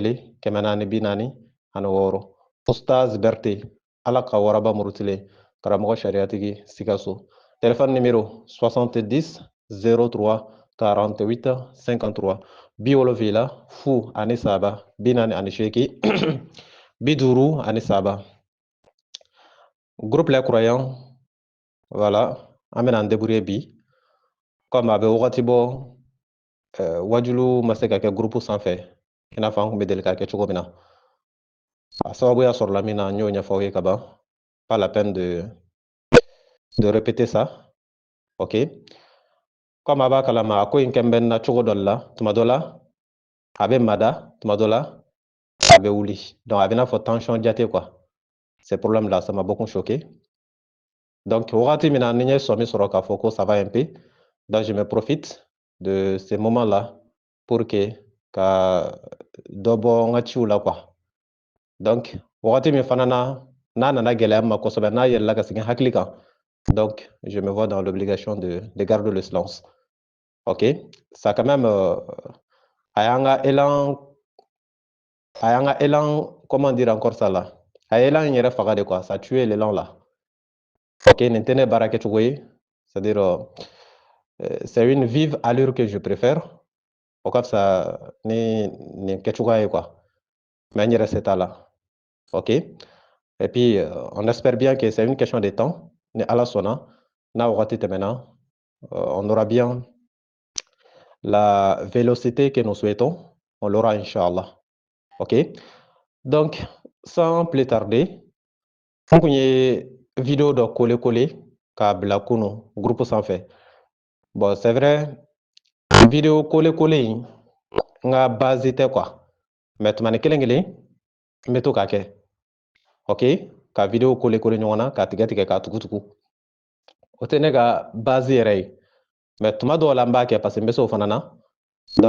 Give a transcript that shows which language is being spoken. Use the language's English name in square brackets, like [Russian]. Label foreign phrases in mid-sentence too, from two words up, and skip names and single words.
[Bambara] 1446 Ustaz Berté ala ka waraba murutile karamɔgɔ sariatigi Sikaso [French] téléphone numéro [Bambara] 70 03 48 53 70 fu ani saba binani ani sheki biduru ani saba [French] groupe les croyants [Bambara] voilà an bɛna an débrouiller bi comme a bɛ wagati bɔ wajulu ma se ka kɛ groupe sanfɛ i n'a fɔ an kun bɛ deli k'a kɛ cogo min na a sababuya sɔrɔla min na n y'o ɲɛfɔ aw ye kaban [French] pas la peine de répéter ça [Bambara] ok comme a b'a kalama a ko in kɛn bɛ na cogo dɔ la tuma dɔ la a bɛ mada tuma dɔ la a bɛ wuli donc a bɛ n'a fɔ tension jate [French] quoi ces problèmes là ça m'a beaucoup choqué donc [Bambara] wagati min na ni n ye sɔmi sɔrɔ k'a fɔ ko [French] ça va un peu donc je me profite de ces moments là pour que [Bambara] ka dɔ bɔ n ka ciw la [French] quoi donc [Bambara] wagati min fana na n'a nana gɛlɛya ma kosɛbɛ n'a yɛlɛla ka segin hakili kan [French] donc je me vois dans l'obligation de garder le silence ok ça quand même [Bambara] a y'an ka [French] élan comment dire encore ça là [Bambara] a ye élan in yɛrɛ faga de [French] quoi ça tué l'élan là ok [Bambara] nin tɛ ne baara kɛcogo ye [French] c'est à dire c'est une vive allure que je préfère [Bambara] o ka fisa ni nin kɛcogoya ye [French] quoi mais [Bambara] n yɛrɛ se t'a la [French] ok et puis on espère bien que c'est une question de temps [Bambara] ni ala sɔnna n'a wagati tɛmɛna [French] on aura bien la vélocité que nous souhaitons on l'aura inchallah ok donc sans plus tarder [Bambara] n kun ye vidéo dɔ kole k'a bila kunu groupe sanfɛ [French] bon c'est vrai [Bambara] vidéo kole in n ka base tɛ quoi mais tumani kelen kelen n bɛ to k'a kɛ ok ka vidéo kole ɲɔgɔn na k'a tigɛ k'a tugutugu o tɛ ne ka base yɛrɛ ye mais tuma dɔw la n b'a kɛ [French] parce que [Bambara] n bɛ se o fana na donc